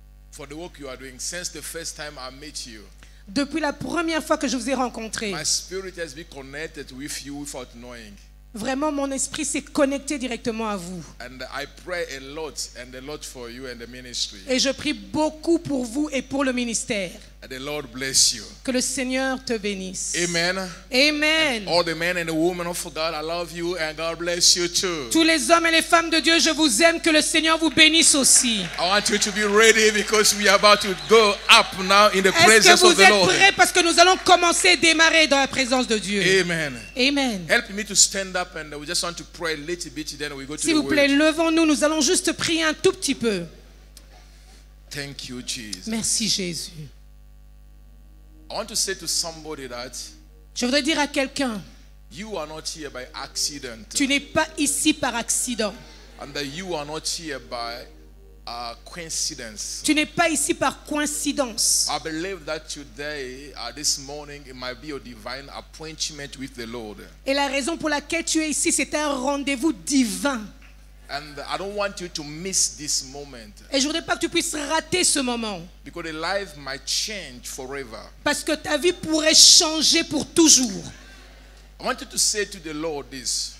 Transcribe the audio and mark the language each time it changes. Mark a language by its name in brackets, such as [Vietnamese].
[English] For the work you are doing, since the first time I met you, [French] Depuis la première fois que je vous ai rencontré, [English] my spirit has been connected with you without knowing. [French] vraiment mon esprit s'est connecté directement à vous. [English] And I pray a lot for you and the ministry. [French] Et je prie beaucoup pour vous et pour le ministère. [English] And the Lord bless you. [French] Que le Seigneur te bénisse. [English] Amen. [French] Amen. [English] All the men and the women of God, I love you and God bless you too. [French] Tous les hommes et les femmes de Dieu, je vous aime. Que le Seigneur vous bénisse aussi. [English] I want you to be ready because we are about to go up now in the [French] Est-ce que [English] presence of [French] vous [English] the [French] êtes [English] Lord. [French] prêts parce que nous allons commencer et démarrer dans la présence de Dieu. [English] Amen. [French] Amen. [English] Help me to stand up and we just want to pray a little bit, then we go to [French] S'il [English] the [French] vous plaît, [English] word. [French] levons-nous. Nous allons juste prier un tout petit peu. [English] Thank you, Jesus. [French] Merci Jésus. [English] I want to say to somebody that [French] Je voudrais dire à quelqu'un, [English] you are not here by accident, [French] tu n'es pas ici par accident. [English] and that you are not here by coincidence. [French] Tu n'es pas ici par coïncidence. [English] I believe that today, this morning, it might be a divine appointment with the Lord. [French] Et la raison pour laquelle tu es ici, c'est un rendez-vous divin. [English] And I don't want you to miss this moment, [French] Et je voudrais pas que tu puisses rater ce moment. [English] because the life might change forever. [French] Parce que ta vie pourrait changer pour toujours. [English] I want you to say to the Lord this: